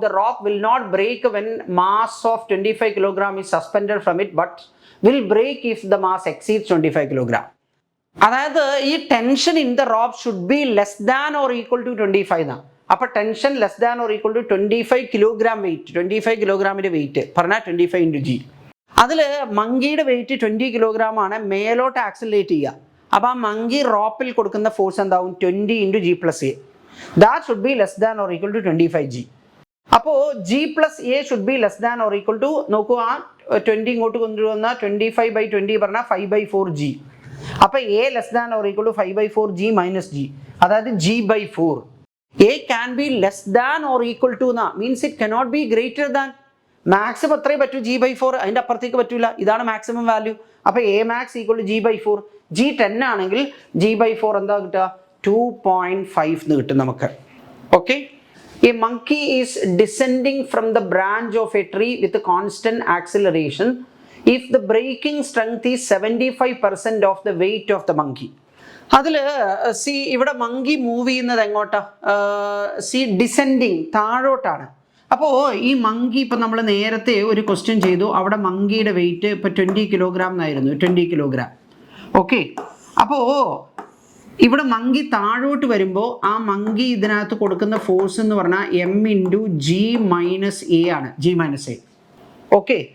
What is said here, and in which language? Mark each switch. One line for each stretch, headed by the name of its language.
English: The rope will not break when mass of 25 kilogram is suspended from it, but will break if the mass exceeds 25 kilogram.
Malayalam: അതായത് ഈ
English: tension in the rope should be less than or equal to 25
Malayalam: എന്നാണ്. അപ്പോൾ tension
English: less than or equal to
Malayalam: 25 kilogram wait, 25 കിലോഗ്രാമിൻ്റെ wait പറഞ്ഞാൽ 25 × g. അതിൽ മങ്കിയുടെ wait 20 kilogram ആണ്, മേലോട്ട് accelerate ചെയ്യുക. അപ്പോൾ ആ മങ്കി റോപ്പിൽ കൊടുക്കുന്ന ഫോഴ്സ് എന്താവും, 20 × g+a.
English: That should be less than or equal to 25g. അപ്പോൾ g+a should be less than or equal to,
Malayalam: നോക്കൂ ആ 20 ഇങ്ങോട്ട് കൊണ്ടുവന്ന 25/20 പറഞ്ഞാൽ
English: 5/4g. അപ്പോൾ a less than or equal to 5/4g - g,
Malayalam: അതായത്
English: g/4. a can be less than or equal to
Malayalam: എന്നാ,
English: Means it cannot be greater than.
Malayalam: Maximum എത്രയേ പറ്റൂ, g/4, അതിൻ്റെ അപ്പുറത്തേക്ക് പറ്റൂല. ഇതാണ് മാക്സിമം വാല്യൂ. അപ്പോൾ a max equal to g/4. g 10 ആണെങ്കിൽ g/4 എന്താ കിട്ടുക, 2.5 എന്ന് കിട്ടും നമുക്ക്. Okay.
English: A monkey is descending from the branch of a tree with a constant acceleration if the braking strength is 75% of the weight of the monkey.
Malayalam: അതിൽ C ഇവിടെ monkey move ചെയ്യുന്നത് എങ്ങോട്ടാ, സി ഡിസെൻഡിങ്, താഴോട്ടാണ്. അപ്പോൾ ഈ monkey ഇപ്പം നമ്മൾ നേരത്തെ ഒരു ക്വസ്റ്റ്യൻ ചെയ്തു, അവിടെ മങ്കിയുടെ വെയിറ്റ് ഇപ്പോൾ 20 കിലോഗ്രാം എന്നായിരുന്നു, 20 കിലോഗ്രാം. ഓക്കെ. അപ്പോൾ ഇവിടെ മങ്കി താഴോട്ട് വരുമ്പോൾ ആ മങ്കി ഇതിനകത്ത് കൊടുക്കുന്ന ഫോഴ്സ് എന്ന് പറഞ്ഞാൽ m × g - a ആണ്, g - a. ഓക്കെ.